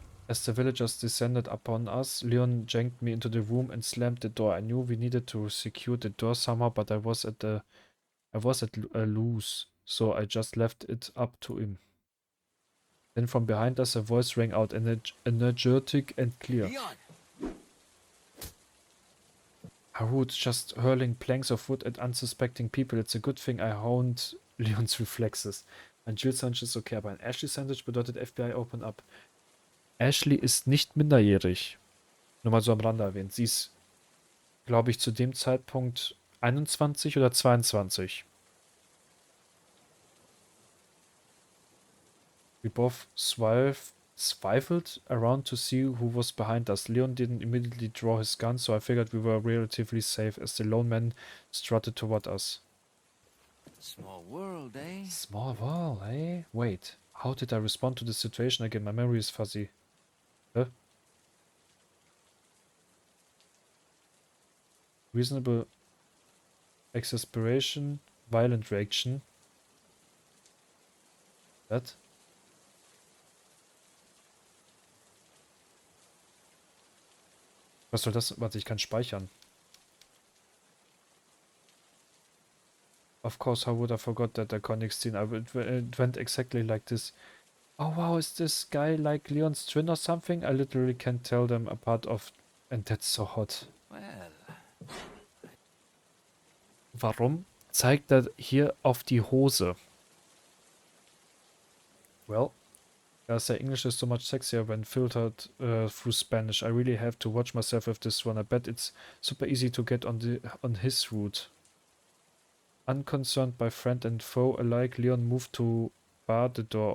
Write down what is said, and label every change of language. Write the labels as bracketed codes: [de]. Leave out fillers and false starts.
[en] As the villagers descended upon us, Leon yanked me into the room and slammed the door. I knew we needed to secure the door somehow, but I was at a loose, so I just left it up to him. Then from behind us a voice rang out, energetic and clear. Leon! Harut, just hurling planks of wood at unsuspecting people. It's a good thing I honed Leons Reflexes. [de] Ein Jill-Sandwich ist okay, aber ein Ashley-Sandwich bedeutet [en] FBI Open Up. [de] Ashley ist nicht minderjährig. Nur mal so am Rande erwähnt. Sie ist, glaube ich, zu dem Zeitpunkt 21 oder 22. [en] We both swiveled around to see who was behind us. Leon didn't immediately draw his gun, so I figured we were relatively safe as the lone man strutted toward us. Small world, eh? Small world, eh? Wait, how did I respond to the situation again? My memory is fuzzy. Huh? Reasonable exasperation, violent reaction. That? [de] Was soll das? Warte, ich kann speichern. [en] Of course, how would I forgot that iconic scene? It went exactly like this. Oh wow, is this guy like Leon's twin or something? I literally can't tell them apart of... And that's so hot. Well, [de] Warum zeigt er hier auf die Hose? [en] Well, their English is so much sexier when filtered through Spanish. I really have to watch myself with this one. I bet it's super easy to get on his route. Unconcerned by friend and foe alike, Leon moved to bar the door.